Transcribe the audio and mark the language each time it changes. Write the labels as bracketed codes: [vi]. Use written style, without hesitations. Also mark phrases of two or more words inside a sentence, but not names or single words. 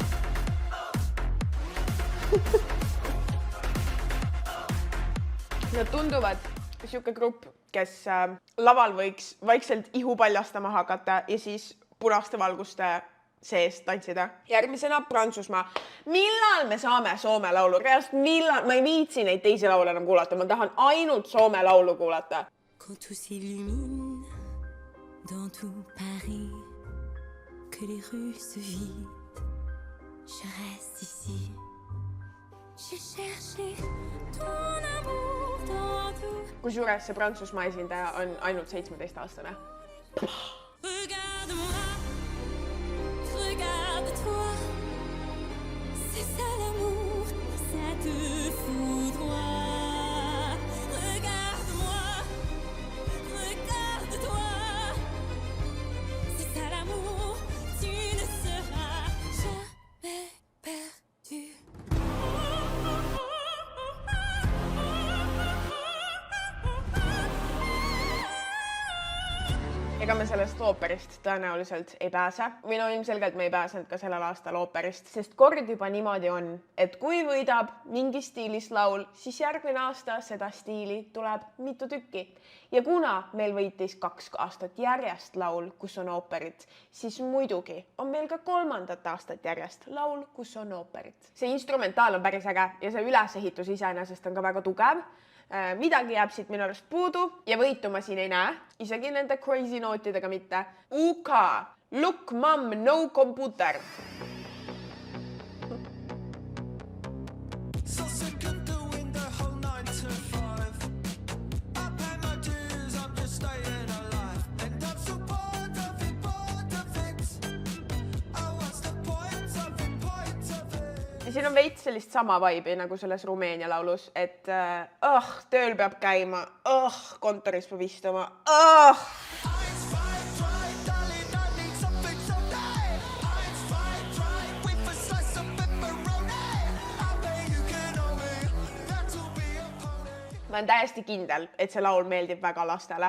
[et] Nad tunduvad siuke grupp, kes laval võiks vaikselt ihu paljastama hakata ja siis punaste valguste sees tantsida. Järgmisena Prantsusmaa. Millal me saame Soome laulu? Reaalselt millal? Ma ei viitsi neid teisi laule enam kuulata. Ma tahan ainult Soome laulu kuulata. [fr] Quand tout s'illumine dans tout Paris, que les rues se vident, je reste ici. J'ai cherché ton amour dans tout. [et] Kusjuures see Prantsusmaa esindaja on ainult 17-aastane. [fr] Regarde-moi, regarde-toi, c'est ça l'amour, ça te foudroie. Regarde-moi, regarde-toi, c'est ça l'amour, tu ne seras jamais perdu. [et] Ega me sellest ooperist tõenäoliselt ei pääse. Või no ilmselgelt me ei pääsenud ka sellel aastal ooperist, sest kord juba niimoodi on, et kui võidab mingi stiilis laul, siis järgmine aasta seda stiili tuleb mitu tükki. Ja kuna meil võitis 2 aastat järjest laul, kus on ooperit, siis muidugi on meil ka 3. aastat järjest laul, kus on ooperit. See instrumentaal on päris äge ja see ülesehitus iseenesest on ka väga tugev. Midagi jääb siit minu arust puudu ja võitu ma siin ei näe, isegi nende crazy nootidega mitte. [en] UK, look mom, no computer. So sick of doing the whole 9 to 5. I pay my dues, I'm just staying alive. And I'm so bored of it. Oh, what's the point of it? [et] Siin on veits sellist sama vibe'i nagu selles Rumeenia laulus, et tööl peab käima, kontoris peab istuma, Ma olen täiesti kindel, et see laul meeldib väga lastele.